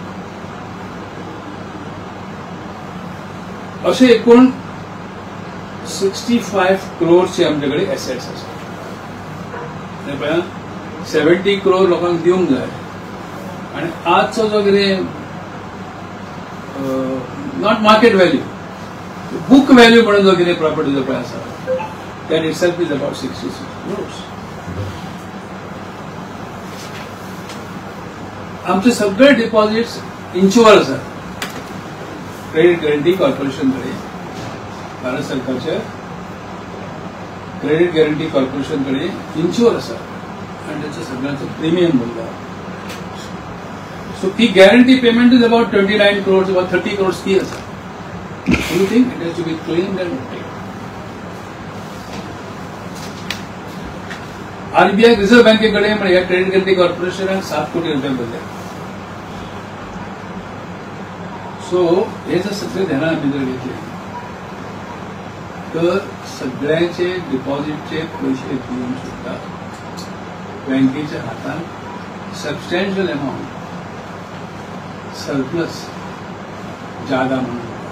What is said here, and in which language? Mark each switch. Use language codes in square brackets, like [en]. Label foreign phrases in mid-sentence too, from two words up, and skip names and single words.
[kok] असे एकूण 65 crores आमच्याकडे एसेट्स आसा. 70 crore लोकांक दिवंक जाय आणि आजचो जो कितें [en] not market value, book value [kok] म्हणून जो कितें प्रॉपर्टीचो पळय आसा [en] that itself is about [kok] 66 crores. आमचे सगळे डिपॉझिट्स इन्शुअर आसात. [mr] क्रेडिट गॅरंटी कॉर्पोरेशन कडे, भारत सरकारच्या क्रेडिट गॅरंटी कॉर्पोरेशन कडे इन्शुअर आसा आणि त्याचं सगळ्यांचं प्रीमियम भरला. [kok] सो ती [en] guarantee payment is about [kok] 29 crores वा 30 crores ती आसा. [en] you think it has to be claimed and paid. [mr] आरबीआय रिझर्व्ह बँकेकडे या क्रेडिट गॅरंटी कॉर्पोरेशनाक 7 कोटी रुपये भरले. सो हे जर सगळे ध्यानात आम्ही जर घेतले तर सगळ्यांचे डिपॉझिटचे पैसे देऊन सुद्धा बँकेच्या हातात [en] substantial amount surplus [mr] जादा म्हणून.